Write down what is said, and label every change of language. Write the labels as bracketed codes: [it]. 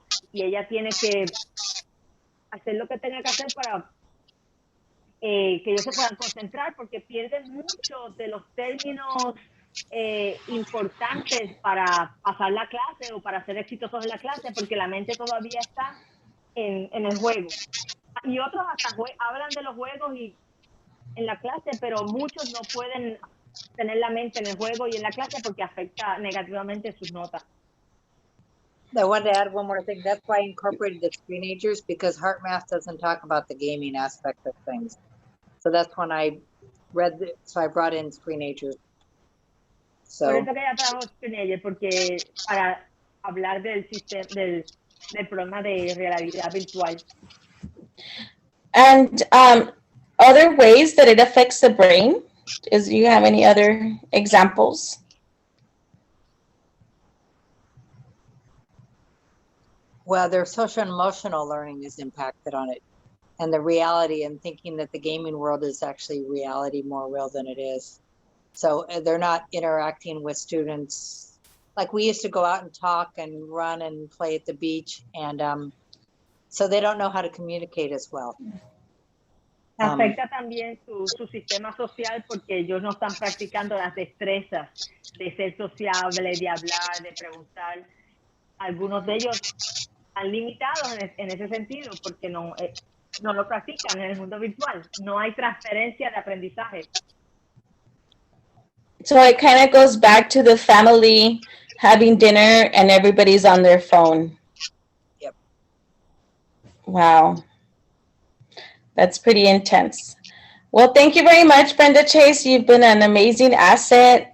[es] y ella tiene que hacer lo que tenga que hacer para que ellos se puedan concentrar, porque pierden muchos de los términos importantes para pasar la clase o para ser exitosos en la clase, porque la mente todavía está en el juego. Y otros hasta hablan de los juegos y en la clase, pero muchos no pueden tener la mente en el juego y en la clase porque afecta negativamente sus notas. [en] I wanted to add one more thing. That's why I incorporated the Screenagers, because Heart Math doesn't talk about the gaming aspect of things. So that's when I so I brought in Screenagers. So, [es] por eso que ella trajo Screenagers, porque para hablar del sistema, del programa de realidad virtual. [en] And other ways that it affects the brain? Do you have any other examples? Well, their social and emotional learning is impacted on it, and the reality, and thinking that the gaming world is actually reality, more real than it is. So they're not interacting with students like we used to go out and talk and run and play at the beach, and so they don't know how to communicate as well. [es] Afecta también su sistema social porque ellos no están practicando las destrezas de ser sociable, de hablar, de preguntar. Algunos de ellos están limitados en ese sentido porque no lo practican en el mundo virtual. No hay transferencia de aprendizaje. [en] So it kind of goes back to the family having dinner and everybody's on their phone. Yep. Wow. That's pretty intense. Well, thank you very much, Brenda Chase. You've been an amazing asset.